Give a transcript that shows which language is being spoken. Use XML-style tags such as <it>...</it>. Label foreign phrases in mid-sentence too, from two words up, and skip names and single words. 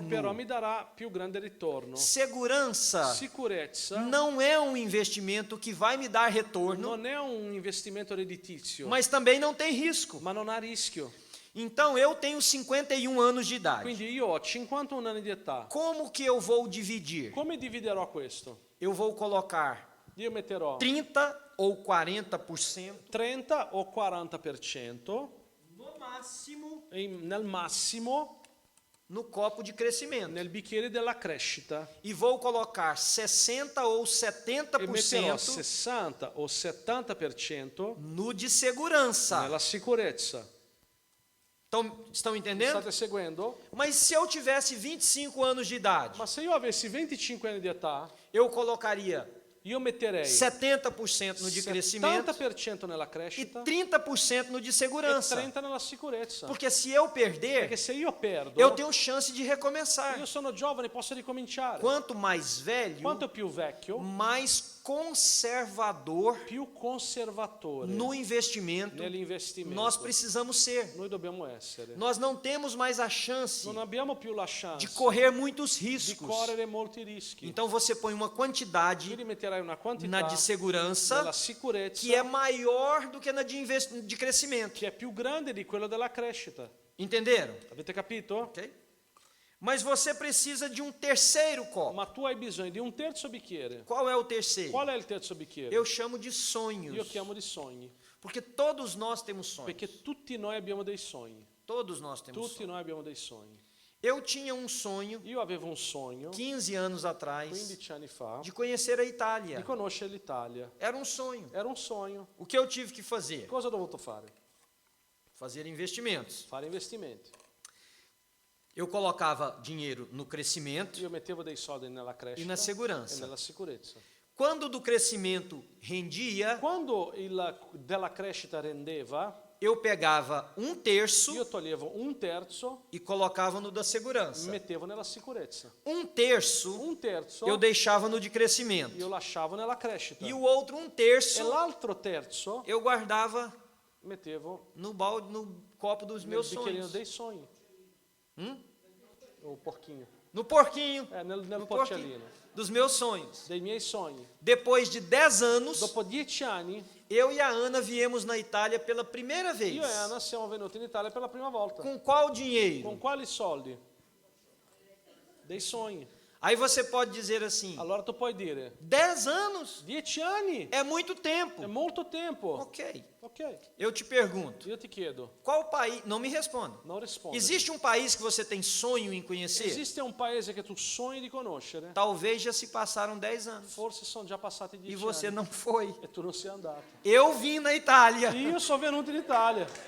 <it>però mi darà più grande ritorno.</it> <pt>Segurança</pt> <it>Sicurezza</it> <pt>não é um investimento que vai me dar retorno,</pt> <it>non è un investimento redditizio,</it> <pt>mas também não tem risco.</pt> <it>ma non ha rischio.</it> <pt>Então eu tenho 51 anos de idade.</pt> <it>Quindi io ho 51 anni di età.</it> <pt>Como que eu vou dividir?</pt> <it>Come dividerò questo?</it> <pt>Eu vou colocar</pt> <it>Io metterò</it> <pt>30 ou 40%</pt> <it>30 o 40%</it> <pt>no máximo</pt> <it>nel massimo</it> <pt>no copo de crescimento.</pt> <it>nel bicchiere della crescita</it> <pt>E vou colocar 60 ou</pt> <it>e metterò</it> <pt>70%</pt> <it>60 o 70%</it> <pt>no de segurança.</pt> <it>nella sicurezza.</it> <pt>Estão entendendo?</pt> <it>State seguendo?</it> <pt>Mas se eu tivesse 25 anos de idade,</pt> <it>Ma se io avessi 25 anni di età,</it> <pt>eu colocaria</pt> <it>io metterei</it> <pt>70% no de crescimento</pt> <it>70% nella</it> <pt>e</pt> <it>crescita</it> <pt>30% no de</pt> <it>e</it> <pt>segurança.</pt> <it>30% nella sicurezza.</it> <pt>Porque se eu perder,</pt> <it>Perché se io perdo,</it> <pt>eu tenho chance de recomeçar.</pt> <it>io sono giovane, posso ricominciare.</it> <pt>Quanto mais velho,</pt> <it>Quanto più vecchio,</it> <pt>mais conservador</pt> <it>più conservatore</it> <pt>no investimento</pt> <it>nell'investimento</it> <pt>nós precisamos ser.</pt> <it>noi dobbiamo essere.</it> <pt>Nós não temos mais a chance</pt> <it>Non abbiamo più la chance</it> <pt>de correr muitos</pt> <it>di</it> <pt>riscos.</pt> <it>correre molti rischi.</it> <pt>Então você põe uma quantidade</pt> <it>Quindi metterai una</it> <pt>na</pt> <it>quantità</it> <pt>de segurança</pt> <it>della sicurezza</it> <pt>que é maior do que na de crescimento.</pt> <it>che è più grande di quella della crescita.</it> <pt>Entenderam?</pt> <it>Avete capito? Ok?</it> <pt>Mas você precisa de um terceiro copo.</pt> <it>Ma tu hai bisogno di un terzo bicchiere.</it> <pt>Qual é o terceiro?</pt> <it>Qual è il terzo bicchiere?</it> <pt>Eu chamo de</pt> <it>Io</it> <pt>sonhos.</pt> <it>chiamo di sogni,</it> <pt>Porque todos nós temos sonhos.</pt> <it>perché tutti noi abbiamo dei sogni.</it> <pt>Todos nós temos</pt> <it>Tutti</it> <pt>sonhos.</pt> <it>noi abbiamo dei sogni.</it> <pt>Eu tinha um sonho,</pt> <it>Io avevo un sogno</it> <pt>15 anos atrás,</pt> <it>15 anni fa</it> <pt>de conhecer a</pt> <it>di</it> <pt>Itália.</pt> <it>conoscere l'Italia.</it> <pt>Era um sonho.</pt> <it>Era un sogno.</it> <pt>O que eu tive que fazer?</pt> <it>Cosa ho dovuto fare?</it> <pt>Fazer investimentos.</pt> <it>Fare investimenti.</it> <pt>Eu colocava dinheiro no crescimento</pt> <it>Io mettevo dei soldi nella crescita</it> <pt>e na</pt> <it>e</it> <pt>segurança.</pt> <it>nella sicurezza.</it> <pt>Quando do crescimento rendia,</pt> <it>Quando della crescita rendeva,</it> <pt>eu pegava um terço</pt> <it>io toglievo un terzo</it> <pt>e colocava no da</pt> <it>e</it> <pt>segurança.</pt> <it>mettevo nella sicurezza.</it> <pt>Um terço</pt> <it>Un terzo</it> <pt>eu deixava no de crescimento.</pt> <it>io lasciavo nella crescita.</it> <pt>E o outro um</pt> <it>E</it> <pt>terço</pt> <it>l'altro terzo</it> <pt>eu guardava</pt> <it>mettevo</it> <pt>no balde, no copo dos</pt> <it>nel</it> <pt>meus</pt> <it>bicchierino</it> <pt>sonhos.</pt> <it>dei sogni.</it> <pt>O porquinho. No porquinho.</pt> <it>Nel</it> <pt>No</pt> <it>porcellino.</it> <pt>dos meus sonhos.</pt> <it>Dei miei sogni.</it> <pt>Depois de 10 anos,</pt> <it>Dopo 10 anni,</it> <pt>eu e a Ana viemos na Itália pela primeira vez.</pt> <it>io e Anna siamo venuti in Italia per la prima volta.</it> <pt>Com qual dinheiro?</pt> <it>Con quali soldi? Dei sogni.</it> <pt>Aí você pode dizer assim:</pt> <it>Allora tu puoi dire,</it> <pt>10 anos</pt> <it>10 anni</it> <pt>é muito tempo.</pt> <it>è molto tempo.</it> <pt>Ok.</pt> <it>Ok,</it> <pt>Eu te pergunto:</pt> <it>io ti chiedo,</it> <pt>qual país. Não me responda.</pt> <it>non rispondi.</it> <pt>Existe um país que você tem sonho em conhecer?</pt> <it>Esiste un paese che tu sogni di conoscere?</it> <pt>Talvez já se passaram 10 anos.</pt> <it>Forse sono già passati 10</it> <pt>E você</pt> <it>anni</it> <pt>não foi.</pt> <it>e tu non sei andato.</it> <pt>Eu vim na Itália.</pt> <it>Io sono venuto in Italia.</it>